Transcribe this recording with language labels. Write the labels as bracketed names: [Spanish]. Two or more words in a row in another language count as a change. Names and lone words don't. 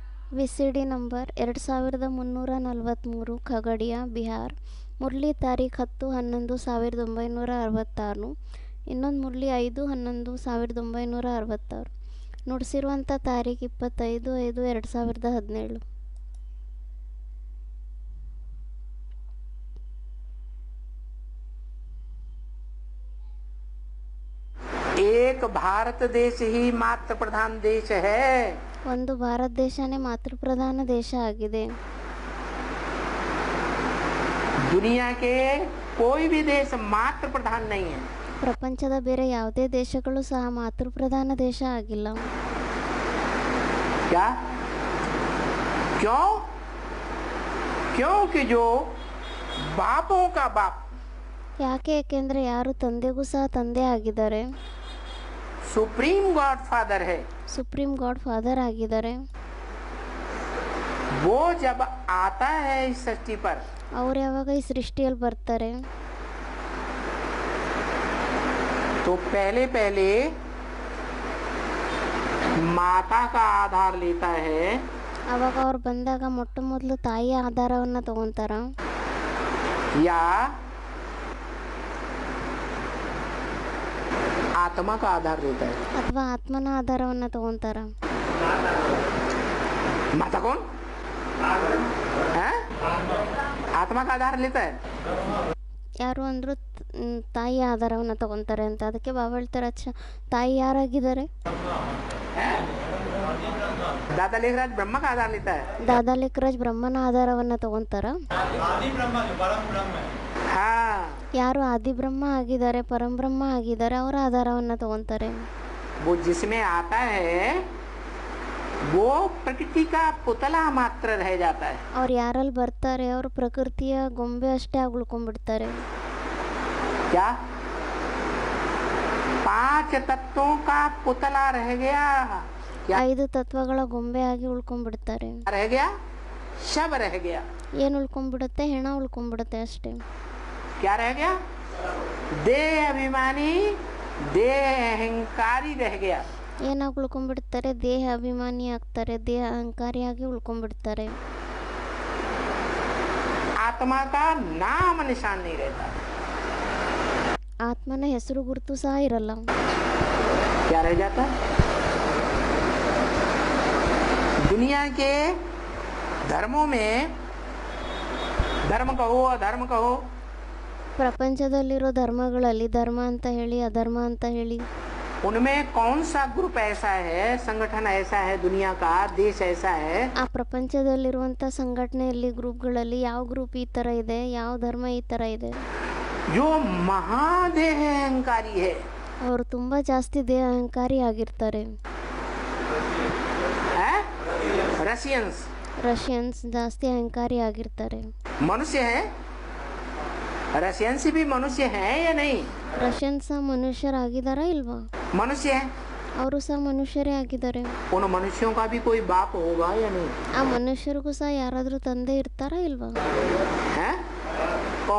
[Kannada] ವಿಸಿಡಿ ನಂಬರ್ 2343 ಖಗಡಿಯಾ ಬಿಹಾರ್. ಮುರಳಿ ತಾರೀಖ್ 10-11-1966. ಇನ್ನೊಂದು ಮುರಳಿ 5-11-1966. ನುಡಿಸಿರುವಂಥ ತಾರೀಖು 25/5/2017. [Hindi] एक भारत देश ही मातृ प्रधान देश है. [Kannada] ಒಂದು ಭಾರತ ದೇಶನೇ ಮಾತೃಪ್ರಧಾನ ದೇಶ ಆಗಿದೆ. [Hindi] दुनिया के कोई भी देश मातृ प्रधान नहीं है. [Kannada] ಪ್ರಪಂಚದ ಬೇರೆ ಯಾವುದೇ ದೇಶಗಳು ಸಹ ಮಾತೃಪ್ರಧಾನ ದೇಶ ಆಗಿಲ್ಲ. [Hindi] क्या? क्यों? क्योंकि जो बापों का बाप, [Kannada] ಯಾಕೆ? ಏಕೆಂದರೆ ಯಾರು ತಂದೆಗೂ ಸಹ ತಂದೆ ಆಗಿದ್ದಾರೆ, [English] supreme God father [Hindi] है, [English] supreme God father [Kannada] ಆಗಿದ್ದಾರೆ. [Hindi] वो जब आता है इस सृष्टि पर, [Kannada] ಅವ್ರು ಯಾವಾಗ ಈ ಸೃಷ್ಟಿಯಲ್ಲಿ ಬರ್ತಾರೆ, [Hindi] तो पहले पहले माता का आधार लेता है, [Kannada] ಅವಾಗ ಅವ್ರು ಬಂದಾಗ ಮೊಟ್ಟ ಮೊದಲು ತಾಯಿಯ ಆಧಾರವನ್ನು ತಗೊಂತಾರ, [Hindi] या आत्मा का आधार लेता है. [Kannada] ಅಥವಾ ಆತ್ಮನ ಆಧಾರವನ್ನು ತಗೊಂತಾರ. [Hindi] माता कौन है? आत्मा का आधार लेता है. [Kannada] ಯಾರು ಅಂದರೂ ತಾಯಿಯ ಆಧಾರವನ್ನು ತಗೊಂತಾರೆ ಅಂತ. ಅದಕ್ಕೆ ಬಾಬಾ ಹೇಳ್ತಾರೆ, ಅಚ್ಚ ತಾಯಿ ಯಾರಾಗಿದ್ದಾರೆ? [Hindi] दादा लेखराज ब्रह्मा का आधार लेता है. [Kannada] ದಾದಾ ಲೇಖರಾಜ್ ಬ್ರಹ್ಮನ ಆಧಾರವನ್ನು ತಗೊಂತಾರ. [Hindi] हाँ, [Kannada] ಯಾರು ಆದಿಬ್ರಹ್ಮ ಆಗಿದ್ದಾರೆ, ಪರಂಬ್ರಹ್ಮ ಆಗಿದ್ದಾರೆ, ಅವರ ಆಧಾರವನ್ನು ತಗೊಂತಾರೆ. [Hindi] वो जिसमें आता है वो प्रकृति का पुतला मात्र रह जाता है. [Kannada] ಅವ್ರು ಯಾರಲ್ಲಿ ಬರ್ತಾರೆ ಅವರು ಪ್ರಕೃತಿಯ ಗೊಂಬೆ ಅಷ್ಟೇ ಆಗಿ ಉಳ್ಕೊಂಡ್ಬಿಡ್ತಾರೆ. [Hindi] क्या? 5 तत्वों का पुतला रह गया. क्या [Kannada] 5 ತತ್ವಗಳ ಗೊಂಬೆ ಆಗಿ ಉಳ್ಕೊಂಡ್ಬಿಡ್ತಾರೆ. [Hindi] रह गया? शब रह गया. [Kannada] ಏನು ಉಳ್ಕೊಂಡ್ಬಿಡುತ್ತೆ? ಹೆಣ ಉಳ್ಕೊಂಡ್ಬಿಡುತ್ತೆ ಅಷ್ಟೇ. [Hindi] क्या रह गया? देह अभिमानी, देह अहंकारी रह गया. [Kannada] ಏನಾಗಿ ಉಳ್ಕೊಂಡ್ಬಿಡ್ತಾರೆ? ದೇಹ ಅಭಿಮಾನಿ ಆಗ್ತಾರೆ, ದೇಹ ಅಹಂಕಾರಿಯಾಗಿ ಉಳ್ಕೊಂಡ್ಬಿಡ್ತಾರೆ. [Hindi] आत्मा का नाम निशान नहीं रहता. [Kannada] ಆತ್ಮನ ಹೆಸರು ಗುರುತು ಸಹ ಇರಲ್ಲ. [Hindi] क्या रह जाता? दुनिया के धर्मों में, धर्म कहो अधर्म कहो, [Kannada] ಪ್ರಪಂಚದಲ್ಲಿರೋ ಧರ್ಮಗಳಲ್ಲಿ ಧರ್ಮ ಅಂತ ಹೇಳಿ ಅಧರ್ಮ ಅಂತ ಹೇಳಿ, [Hindi] उनमें कौन सा ग्रुप ऐसा है, संगठन ऐसा है, दुनिया का देश ऐसा है [Kannada] ಆ ಪ್ರಪಂಚದಲ್ಲಿರುವಂಥ ಸಂಘಟನೆಯಲ್ಲಿ ಗ್ರೂಪ್ಗಳಲ್ಲಿ ಯಾವ ಗ್ರೂಪ್ ಈ ಥರ ಇದೆ, ಯಾವ ಧರ್ಮ ಈ ಥರ ಇದೆ, [Hindi] जो महादेह अहंकारी है. [Kannada] ಅವರು ತುಂಬ ಜಾಸ್ತಿ ದೇಹ ಅಹಂಕಾರಿ ಆಗಿರ್ತಾರೆ. [Hindi] रशियंस [Kannada] ರಷ್ಯನ್ಸ್ ಜಾಸ್ತಿ ಅಹಂಕಾರಿ ಆಗಿರ್ತಾರೆ. [Hindi] मनुष्य है. रशियंस भी मनुष्य है या नहीं? [Kannada] ರಷ್ಯನ್ಸ್ ಸಹ ಮನುಷ್ಯರಾಗಿದ್ದಾರಾ ಇಲ್ವಾ? [Hindi] मनुष्य है. [Kannada] ಅವರು ಸಹ ಮನುಷ್ಯರೇ ಆಗಿದ್ದಾರೆ. [Hindi] उन मनुष्यों का भी कोई बाप होगा या नहीं? [Kannada] ಆ ಮನುಷ್ಯರಿಗೂ ಸಹ ಯಾರಾದರೂ ತಂದೆ ಇರ್ತಾರಾ ಇಲ್ವಾ? [Hindi] है? कौन?